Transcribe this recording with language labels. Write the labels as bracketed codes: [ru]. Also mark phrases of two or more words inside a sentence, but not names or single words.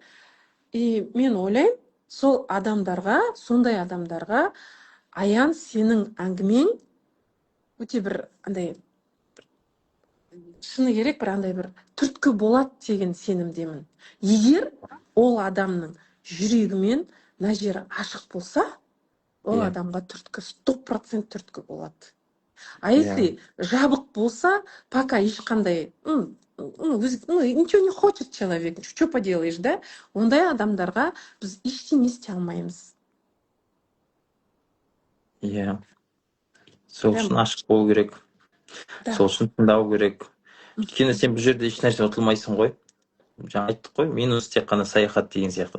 [kk] И мен ойлаймын, сол адамдарға, сондай адамдарға Аян, сенің әңгімең өте бір андай шыны керек, бір андай бір түрткі болады деген сенімдемін. Егер ол адамның жүрегімен мына жері ашық болса, ол адамға түрткі 100% түрткі болады. [ru] А если [kk] жабық болса, пока ешқандай, [ru] ничего не хочет человек, что поделаешь, да? [kk] Ондай адамдарға біз ештеңе істей алмаймыз. Сол үшін ашық болу керек. Сол үшін тыңдау керек. Өйткені сен бұл жерде еш нәрсе ұтылмайсың ғой. Жаңа айттық қой, минус тек қана саяхат деген сияқты.